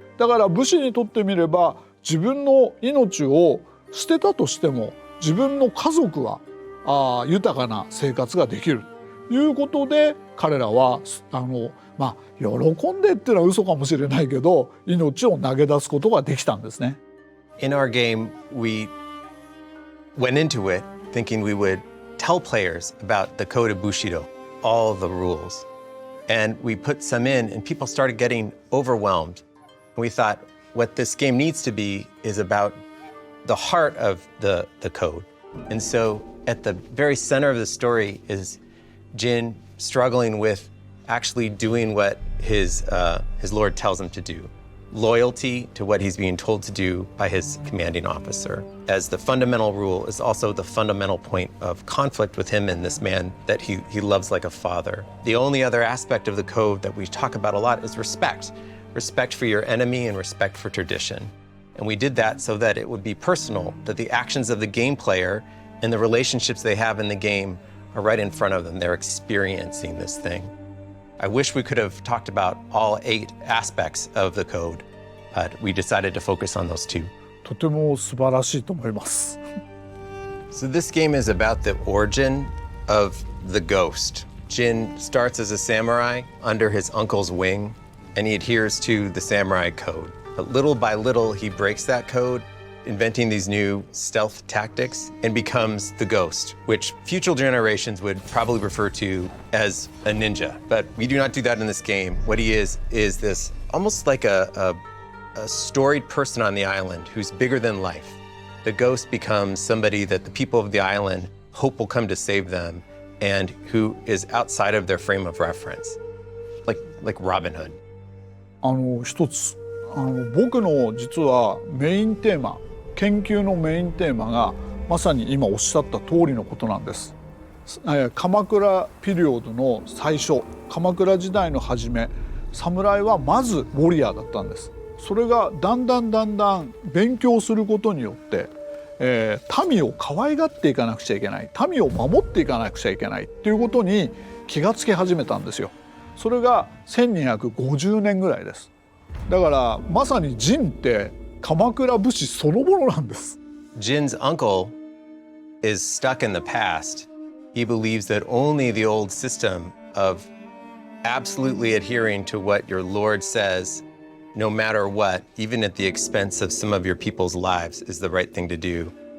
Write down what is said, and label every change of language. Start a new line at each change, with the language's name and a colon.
Japanese: だから武士にとってみれば、自分の命を捨てたとしても自分の家族は豊かな生活ができるということで、彼らは喜んでっていうのは嘘かもしれないけど、命を投げ出すことができたんですね。
English: In our game, we went into it thinking we would tell players about the code of Bushido, all the rules. And we put some in and people started getting overwhelmed. We thought what this game needs to be is about the heart of the code. And so at the very center of the story is Jin struggling with actually doing what his lord tells him to do. Loyalty to what he's being told to do by his commanding officer. As the fundamental rule is also the fundamental point of conflict with him and this man that he loves like a father. The only other aspect of the code that we talk about a lot is respect. Respect for your enemy and respect for tradition. And we did that so that it would be personal, that the actions of the game player and the relationships they have in the game are right in front of them. They're experiencing this thing. I wish we could have talked about all 8 aspects of the code, but we decided to focus on those 2.
Japanese: とても素晴らしいと思います。
English: So this game is about the origin of the ghost. Jin starts as a samurai under his uncle's wing, and he adheres to the samurai code. But little by little, he breaks that code, inventing these new stealth tactics, and becomes the ghost, which future generations would probably refer to as a ninja. But we do not do that in this game. What he is this almost like a storied person on the island who's bigger than life. The ghost becomes somebody that the people of the island hope will come to save them, and who is outside of their frame of reference, like Robin Hood.
Japanese: 一つ僕の実はメインテーマ、研究のメインテーマがまさに今おっしゃった通りのことなんです。鎌倉ピリオドの最初、鎌倉時代の初め、侍はまずウォリアーだったんです。それがだんだん勉強することによって、民を可愛がっていかなくちゃいけない、民を守っていかなくちゃいけないっていうことに気がつき始めたんですよ。それが1250年ぐらいです。だからまさに仁って鎌倉武士そのものなんです。
English: Jin's uncle is stuck in the past. He believes that only the old system of absolutely adhering to what your Lord says, no matter what, even at the expense of some of your people's lives, is the right thing to do.